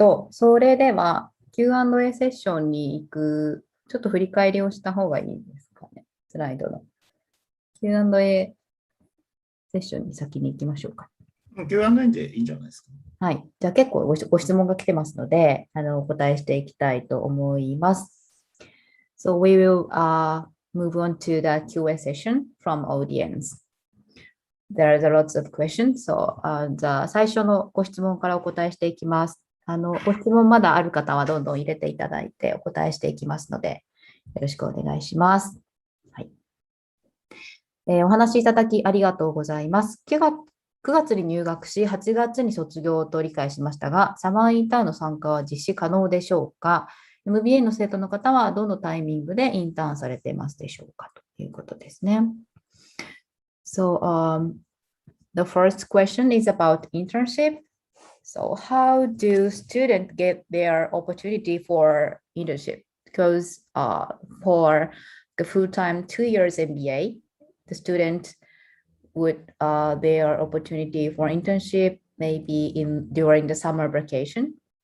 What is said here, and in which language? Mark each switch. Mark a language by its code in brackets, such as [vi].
[ja] それでは Q&A セッションに行く、ちょっと振り返りをした方がいいですかね。スライドの Q&A セッションに先に行きましょうか。 Q&A でいいんじゃないですか。はい。じゃあ結構ご質問が来てますので、お答えしていきたいと思います。 [en] So we will move on to the Q&A session from audience. There are lots of questions, so [ja] 最初のご質問からお答えしていきます。ご質問まだある方はどんどん入れていただいてお答えしていきますので、よろしくお願いします。はい。お話しいただきありがとうございます。9月に入学し、8月に卒業と理解しましたが、サマーインターンの参加は実施可能でしょうか？ MBA の生徒の方はどのタイミングでインターンされていますでしょうかということですね。 [en] So, the first question is about internship. So, how do students get their opportunity for internship? Because for the full-time 2 years MBA, the student would their opportunity for internship maybe during the summer vacation.